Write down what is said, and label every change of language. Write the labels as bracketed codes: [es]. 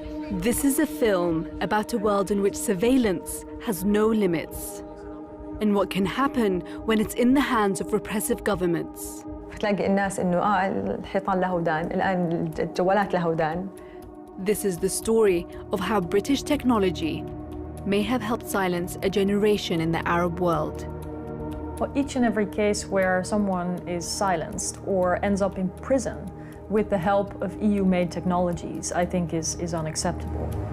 [en] This is a film about a world in which surveillance has no limits, and what can happen when it's in the hands of repressive governments. [ar] فتلاقي الناس إنه الحيطان له ودان، الآن الجوالات له ودان. [en] This is the story of how British technology may have helped silence a generation in the Arab world. Well, each and every case where someone is silenced or ends up in prison with the help of EU-made technologies, I think is unacceptable.